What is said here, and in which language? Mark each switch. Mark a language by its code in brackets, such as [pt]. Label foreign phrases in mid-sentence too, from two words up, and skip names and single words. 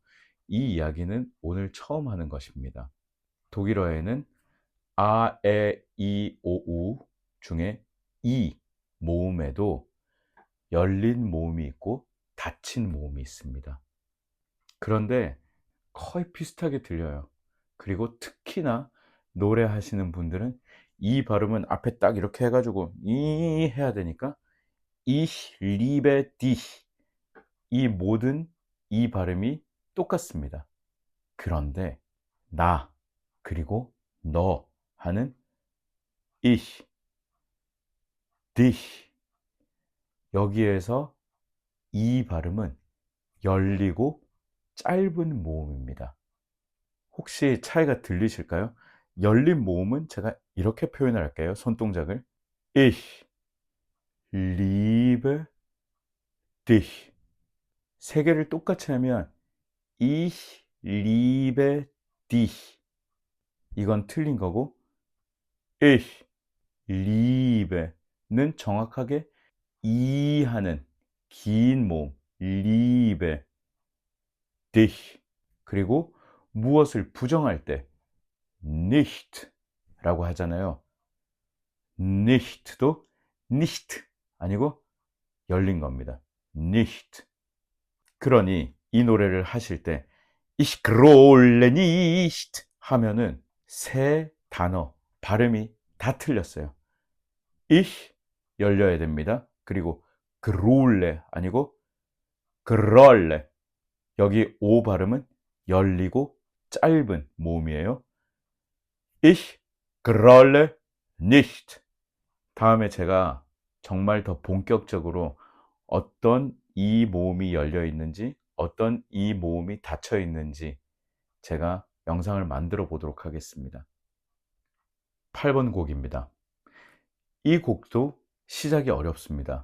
[ko] 이 이야기는 오늘 처음 하는 것입니다. 독일어에는 아, 에, 이, 오, 우 중에 이 모음에도 열린 모음이 있고 닫힌 모음이 있습니다. 그런데 거의 비슷하게 들려요. 그리고 특히나 노래하시는 분들은 이 발음은 앞에 딱 이렇게 해가지고 이 해야 되니까 [de] ich liebe dich [ko] 이 모든 이 발음이 똑같습니다. 그런데 나 그리고 너 하는 [de] ich, dich [ko] 여기에서 이 발음은 열리고 짧은 모음입니다. 혹시 차이가 들리실까요? 열린 모음은 제가 이렇게 표현을 할게요. 손동작을 [de] Ich liebe dich [ko] 세 개를 똑같이 하면 [de] Ich liebe dich [ko] 이건 틀린 거고 Ich liebe는 정확하게 이 하는 긴 모음 [de] liebe dich [ko] 그리고 무엇을 부정할 때 nicht 라고 하잖아요. nicht도 nicht 아니고 열린 겁니다. nicht. 그러니 이 노래를 하실 때 [de] Ich grolle nicht [ko] 하면은 세 단어 발음이 다 틀렸어요. Ich 열려야 됩니다. 그리고 grolle 아니고 grolle. 여기 오 발음은 열리고 짧은 모음이에요. [de] Ich grolle nicht. [ko] 다음에 제가 정말 더 본격적으로 어떤 이 모음이 열려 있는지, 어떤 이 모음이 닫혀 있는지 제가 영상을 만들어 보도록 하겠습니다. 8번 곡입니다. 이 곡도 시작이 어렵습니다.